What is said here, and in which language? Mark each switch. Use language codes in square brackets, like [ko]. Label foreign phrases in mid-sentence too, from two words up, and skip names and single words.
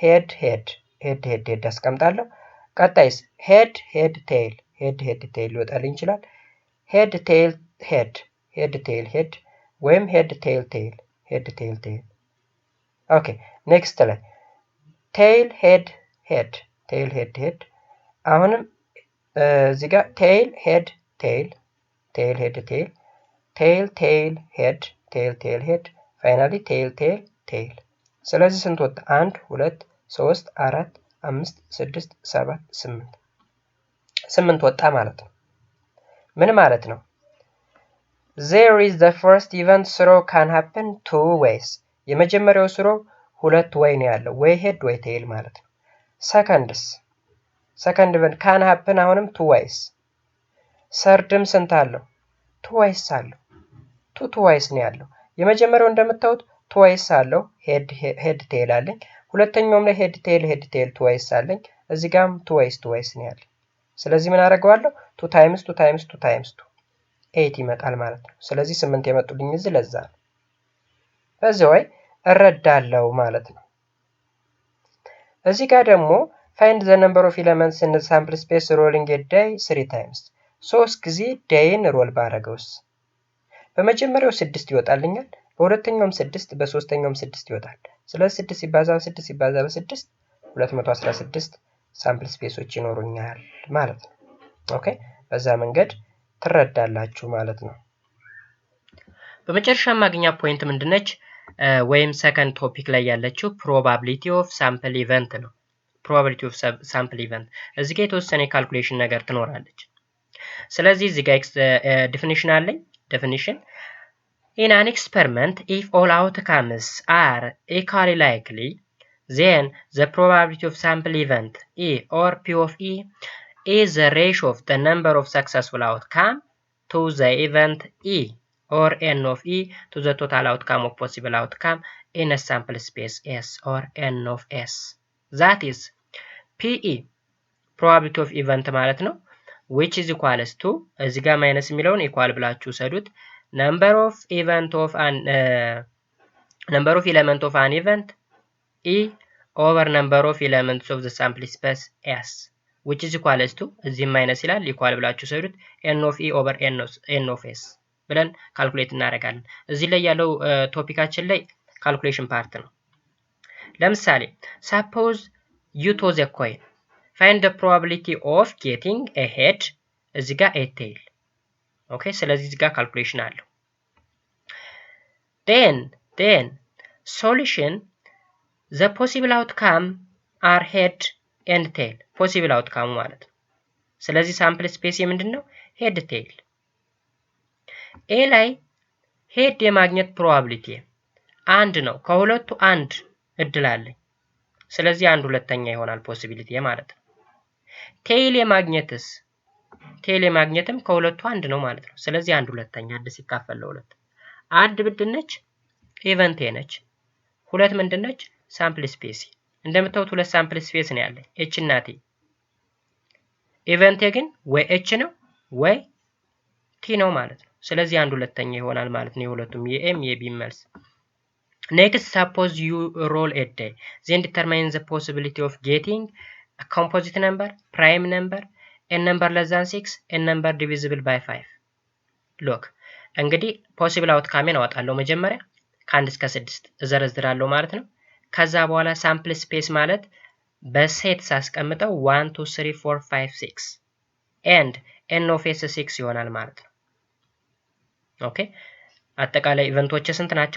[am] አስቀምጣለሁ። ቀጣይስ [en] head tail [am] ሊወጣልኝ ይችላል። [en] head tail head [am] ወይም [en] head tail tail። okay next [am] ላይ [en] tail head [am] አሁንም እዚህ ጋር [en] tail head tail head finally tail። [am] ስለዚህ ስንት ወጣ? 1 2 3 4 5 6 7 8 ወጣ ማለት ነው። ምን ማለት ነው? [en] There is the first event throw can happen two ways. [am] የመጀመሪያው throw ሁለት way ነው ያለው፣ ወይ ሄድ ወይ ቴል ማለት ነው። [en] second event can happen [am] አሁንም [en] two ways. [am] ሰርድም ስንት አለው? [en] two ways [am] አለው። [en] two ways [am] ነው ያለው። የመጀመሪያው እንደምታዩት [en] two ways [am] አለው፣ [en] head tail [am] አለኝ። ሁለተኛውም ላይ [en] head tail two ways [am] አለኝ። እዚህ ጋርም [en] two ways [am] ነው ያለው። ስለዚህ ምን አደርገዋለሁ? 2 times 8 ይመጣል ማለት ነው። ስለዚህ 8 የመጡልኝ እዚህ ለዛ ነው። በዚህ ወይ እረዳለሁ ማለት ነው። እዚህ ጋር ደግሞ [en] find the number of elements in the sample space rolling a die 3 times. [am] 3 ጊዜ ዳይን ሮል ባረገውስ በመጀመሪያው 6 ይወጣልኛል። በሁለተኛውም 6 በሶስተኛውም 6 ይወጣል። ስለዚህ 6 ሲባዛ በ6 ሲባዛ በ6 216 [en] sample spaces [am] ይኖሩኛል ማለት ነው። ኦኬ በዛ መንገድ ትረዳላችሁ ማለት ነው። በመጨረሻ ማግኛ ፖይንት ምንድነች? [en] ወይም second topic [am] ላይ ያለችው [en] probability of sample event ነው. probability of sample event [am] እዚህ ጋር የተወሰነ ካልኩሌሽን ነገር ትኖራለች። ስለዚህ እዚህ ጋር ዴፊኒሽን አለኝ። [en] ዴፊኒሽን in an experiment if all outcomes are equally likely then the probability of sample event E or P of E is the ratio of the number of successful outcome to the event E or N of E to the total outcome of possible outcome in a sample space S or N of S. That is PE probability of event [am] ማለት ነው [en] which is equals to [am] እዚህ ጋር ማይነስ የሚለውን ኢኳል ብላችሁ ሰዱት [en] number of element of an event E over number of elements of the sample space S which is equals to [am] እዚህ ማይነስ ይላል ኢኳል ብላችሁ ሰዱት [en] N of E over N of S [am] ብለን ካልኩሌት እናደርጋለን። እዚህ ላይ ያለው ቶፒካችን ላይ [en] calculation part [am] ነው። ለምሳሌ [en] suppose you toss a coin find the probability of getting a head [am] እዚህ ጋር [en] a tail [am] ኦኬ ስለዚህ እዚህ ጋር ካልኩሌሽን አለው። [en] then solution the possible outcome are head and tail possible outcome [am] ማለት ነው። ስለዚህ [en] sample space ምንድነው? head tail [am] ኤ ላይ ሄድ የማግኘት ፕሮባቢሊቲ አንድ ነው። ከሁለቱ አንድ እድል አለኝ። ስለዚህ አንድ ሁለተኛ ይሆናል ፖሲቢሊቲ ማለት ነው። ቴይል የማግኘትም ከሁለቱ አንድ ነው ማለት ነው። ስለዚህ አንድ ሁለተኛ አንድ ሲካፈል ለሁለት አንድ ምንድነች? ኢቨንት ነች። ሁለት ምንድነች? [en] sample space። [am] እንደምታዩት ሁለት [en] sample space [am] ነው ያለኝ ኤች እና ቲ። ኢቨንት ግን ወይ ኤች ነው ወይ ቲ ነው ማለት ነው። ስለዚህ አንድ ሁለተኛ ይሆናል ማለት ነው የሁለቱም የኤም የቢ መልስ። [en] next suppose you roll a die then determine the possibility of getting a composite number prime number a number less than 6 a number divisible by 5 look [am] እንግዲህ [en] possible outcome [am] አወጣለሁ። መጀመሪያ ከ1 እስከ 6 እዘረዝራለሁ ማለት ነው። ከዛ በኋላ [en] sample space [am] ማለት በሴት ሳስቀምጠው 1 2 3 4 5 6 [en] and n of s [am] 6 ይሆናል ማለት ነው። ኦኬ አጠቃላይ ኢቨንቶች ስንት ናቸው?